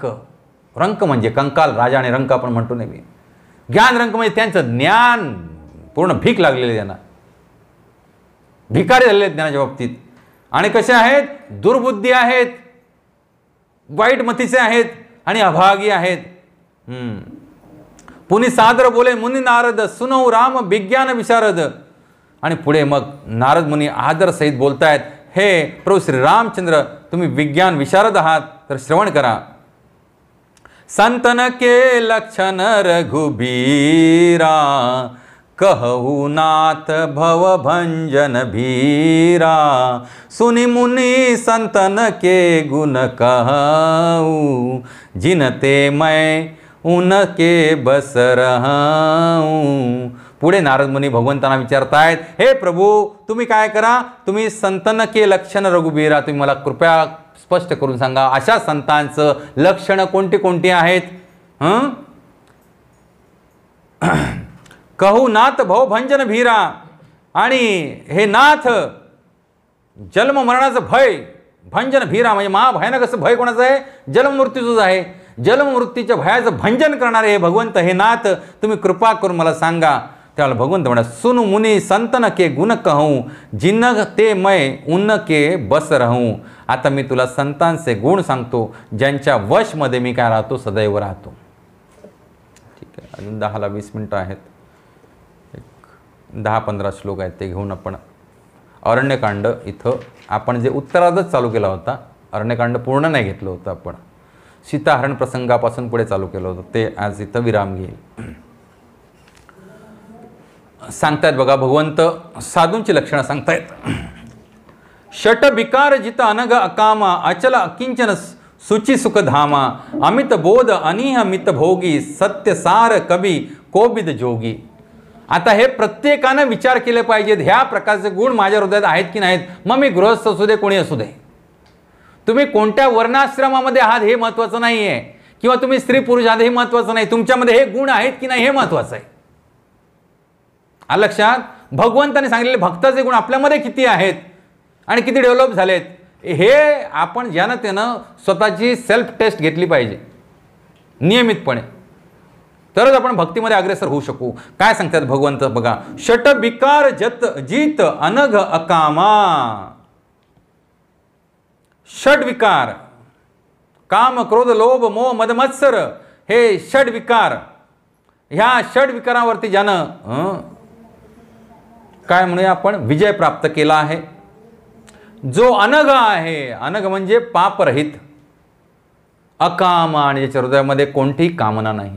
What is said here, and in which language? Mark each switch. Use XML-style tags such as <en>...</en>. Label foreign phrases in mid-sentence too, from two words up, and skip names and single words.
<mr>रंक म्हणजे कंकाल, राजा आणि रंक आपण म्हणतो नेहमी. ज्ञान रंक म्हणजे त्यांचं ज्ञान पूर्ण भीक लागलेली, त्यांना भिकारी झालेले ज्ञानाच्या बाबतीत. आणि कसे आहेत? दुर्बुद्धी आहेत, वाईट मतीचे आहेत आणि अभागी आहेत.</mr> <awa>पुनि सादर बोले मुनी नारद, सुनहु राम विज्ञान विशारद.</awa> <mr>आणि पुढे मग नारद मुनी आदर सहित बोलतायत, हे प्रभू श्री रामचंद्र, तुम्ही विज्ञान विशारद आहात, तर श्रवण करा.</mr> <awa>संतन के लक्षण रघुबीरा, कहु नाथ भव भंजन भीरा. सुनि मुनि संतन के गुण कहूँ, जिनते मैं उनके बस रहूँ.</awa> <mr>पुढे नारद मुनी भगवंतांना विचारतायत, हे प्रभू तुम्ही काय करा, तुम्ही</mr> <awa>संतन के लक्षण रघुबीरा,</awa> <mr>तुम्ही मला कृपया स्पष्ट करून सांगा, अशा संतांचं लक्षणं कोणती कोणती आहेत?</mr> <awa>कहू नाथ भव भंजन भीरा.</awa> <mr>आणि हे नाथ, जन्म मरणाचं भय,</mr> <awa>भंजन भीरा</awa> <mr>म्हणजे महाभयानक असं भय कोणाचं आहे? जन्ममृत्यूचंच आहे. जन्ममृत्यूच्या भयाचं भंजन करणारे हे भगवंत, हे नाथ, तुम्ही कृपा करून मला सांगा. त्याला भगवंत म्हणा</mr> <awa>सुन मुनी संतन के गुण कहूँ जिन ते मैं उन के बस रहूँ.</awa> <mr>आता मी तुला संतांचे गुण सांगतो ज्यांच्या वशमध्ये मी काय राहतो, सदैव राहतो. ठीक आहे, अजून 10-20 मिनटं आहेत. 10-15 श्लोक आहेत, ते घेऊन आपण अरण्यकांड इथं आपण जे उत्तरार्धच चालू केला होता, अरण्यकांड पूर्ण नाही घेतलं होतं आपण, सीताहरण प्रसंगापासून पुढे चालू केलं होतं, ते आज इथं विराम घेईल. सांगतायत बघा भगवंत साधूंची लक्षणं सांगतायत.</mr> <awa>षट विकार जित अनग अकामा अचल अकिंचन सुचि सुख धामा अमित बोध अनिह मित भोगी सत्य सार कवी कोबिद जोगी.</awa> <mr>आता हे प्रत्येकानं विचार केले पाहिजेत, ह्या प्रकारचे गुण माझ्या हृदयात आहेत की नाहीत. मग मी गृहस्थ असू दे, कोणी असू दे, तुम्ही कोणत्या वर्णाश्रमामध्ये आहात हे महत्त्वाचं नाही आहे, किंवा तुम्ही स्त्री पुरुष आहात हे महत्त्वाचं नाही, तुमच्यामध्ये हे गुण आहेत की नाही हे महत्त्वाचं आहे. आलं लक्षात? भगवंताने सांगितलेले भक्ताचे गुण आपल्यामध्ये किती आहेत आणि किती डेव्हलप झालेत, हे आपण ज्यानं त्यानं स्वतःची</mr> <en>self test</en> <mr>घेतली पाहिजे नियमितपणे, तरच आपण भक्तीमध्ये अग्रेसर होऊ शकू. काय सांगतात भगवंत बघा,</mr> <awa>षट विकार जत जीत अनघ अकामा.</awa> <mr>षड विकार, काम क्रोध लोभ मोह मद मत्सर, हे षड विकार, ह्या षड विकारावरती ज्यानं काय म्हणूया आपण विजय प्राप्त केला आहे, जो अनघ आहे, अनघ म्हणजे पापरहित, अकामा, आणि ज्याच्या हृदयामध्ये कोणतीही कामना नाही.</mr>